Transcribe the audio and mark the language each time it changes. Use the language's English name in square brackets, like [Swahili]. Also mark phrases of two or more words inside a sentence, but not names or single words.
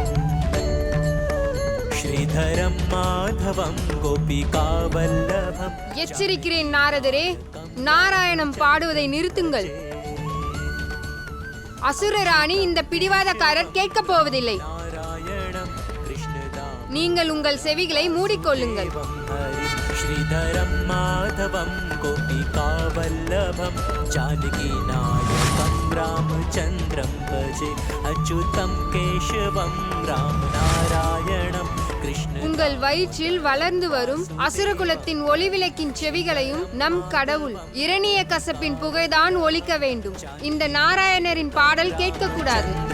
[Sanskrit] श्रीधरं माधवं गोपिकावल्लभम्. [Tamil] எச்சரிக்கிறேன் நாரதரே, நாராயணம் பாடுவதை நிறுத்துங்கள். அசுரராணி இந்த பிடிவாதக்காரர் கேட்கப் போவதில்லை. நீங்கள் உங்கள் செவிகளை மூடிக்கொள்ளுங்கள். [Sanskrit] श्रीधरं माधवं गोपिकावल्लभं जानकीनायकं रामचन्द्रं भजे अच्युतं केशवं रामनारायणं कृष्ण. [Tamil] உங்கள் வயிற்றில் வளர்ந்து வரும் அசுரகுலத்தின் ஒளிவிளக்கின் செவிகளையும் நம் கடவுள் இரணிய கசப்பின் புகைதான் ஒலிக்க வேண்டும். இந்த நாராயணரின் பாடல் கேட்கக்கூடாது.